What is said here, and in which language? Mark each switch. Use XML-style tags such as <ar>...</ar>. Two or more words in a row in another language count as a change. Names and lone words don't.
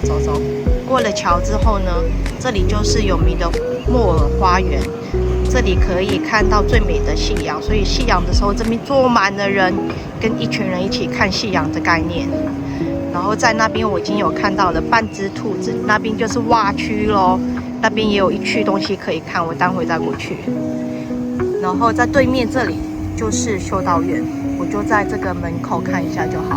<zh>過了橋之後呢，這裡就是有名的莫爾花園，這裡可以看到最美的夕陽，所以夕陽的時候這邊坐滿了人，跟一群人一起看夕陽的概念。然後在那邊我已經有看到了半隻兔子，那邊就是蛙區咯，那邊也有一區東西可以看，我待會再過去。然後在對面這裡就是修道院，我就在這個門口看一下就好了。</zh>